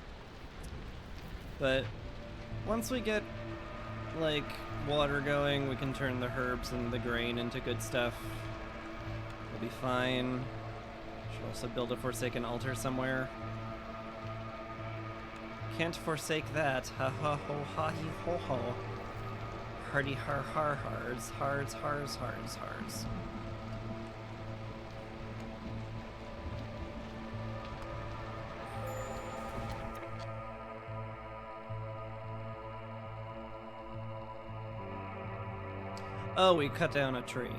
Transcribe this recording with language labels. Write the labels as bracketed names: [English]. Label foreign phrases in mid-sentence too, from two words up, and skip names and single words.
[English] But once we get, like, water going, we can turn the herbs and the grain into good stuff. We'll be fine. Should also build a Forsaken altar somewhere. Can't forsake that. Ha ha ho ha he ho ho. Hardy har har hars. Hars hars hars hars. Oh, we cut down a tree.